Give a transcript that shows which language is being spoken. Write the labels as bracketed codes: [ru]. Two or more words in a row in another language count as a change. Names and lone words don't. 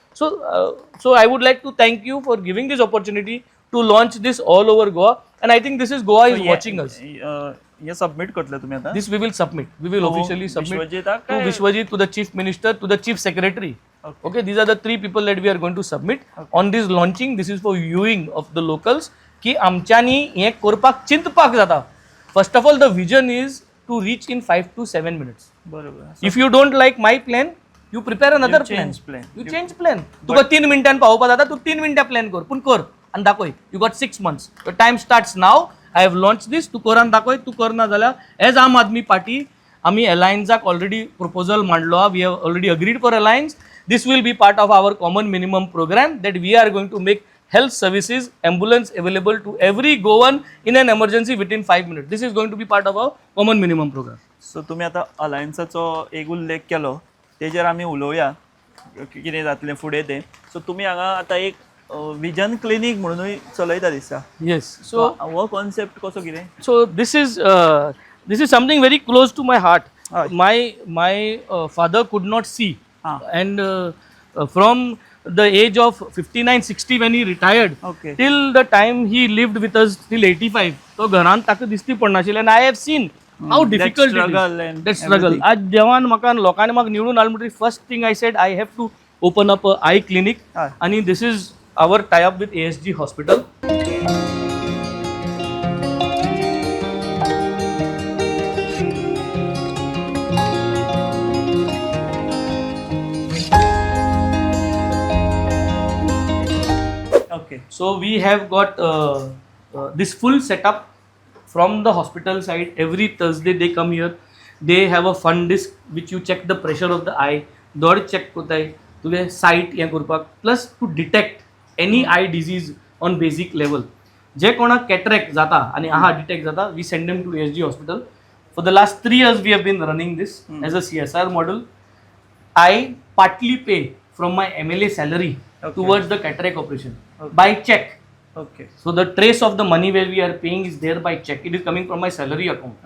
[en] So I would like to thank you for giving this opportunity to launch this all over Goa, and I think this is Goa is watching us. [kok] हे सबमिट करतले तुम्ही आता. [en] This we will submit. We will officially submit [kok] विश्वजिताक [en] to [kok] काय? [en] Vishwajit, to the Chief Minister, to the Chief Secretary. Okay, these are the 3 people that we are going to submit on this launching. This is for viewing of the locals. [kok] की आमच्यानी हे करपाक चिंतपाक जाता. [en] First of all, the vision is to reach in 5 to 7 minutes. [kok] बरोबर. [en] If you don't like my plan, you prepare another You change plan. You change plan. [kok] तुका 3 मिनिटांनी पावोवपाक जाता तू 3 मिनिटां प्लॅन कर पूण कर आनी दाखय. [en] You got 6 months. The time starts now. I have launched this. [kok] तू कर आनी दाखय. तू करना जाल्यार एज आम आदमी पार्टी आमी अलायन्साक [en] already proposal [kok] मांडलो. [en] We have already agreed for alliance. This will be part of our common minimum program that we are going to make health services ambulance available to every Goan in an emergency within 5 minutes. This is going to be part of our common minimum program. [kok] सो तुम्ही आता अलायन्साचो एक उल्लेख केलो तेजेर आमी उलोवया कितें जातलें फुडें तें. सो तुमी हांगा आतां एक [en] vision clinic [kok] म्हणूनय चलयता दिसता. [en] Yes. So [kok] हो कॉन्सेप्ट कसो कितें. [en] so this is something very close to my heart. My father could not see, and from the age of 59-60 when he retired, Okay. till the time he lived with us till 85, [kok] तो घरांत ताका दिसती पडनाशिल्लें. [en] And I have seen how difficult it struggle is. and That struggle. everything. [kok] आज देवान म्हाका लोकांनी म्हाका निवडून हाडले म्हणटकीर [en] first thing I said I have to open up a eye clinic. आणि this is our tie up with ASG hospital. Okay. So we have got this full setup from the hospital side. Every Thursday they come here. They have a fun disc which you check the pressure of the eye. [kok] दोड check कोताय तुगे sight हें करपाक. [en] Plus to detect any eye disease on basic level. [kok] जे कोणाक cataract जाता आनी आहा detect जाता, [en] we send them to ASG hospital. For the last 3 years we have been running this as a CSR model. I partly pay from my MLA salary towards the cataract operation by check. ओके So the trace of the money where we are paying is there by check. It is coming from my salary account.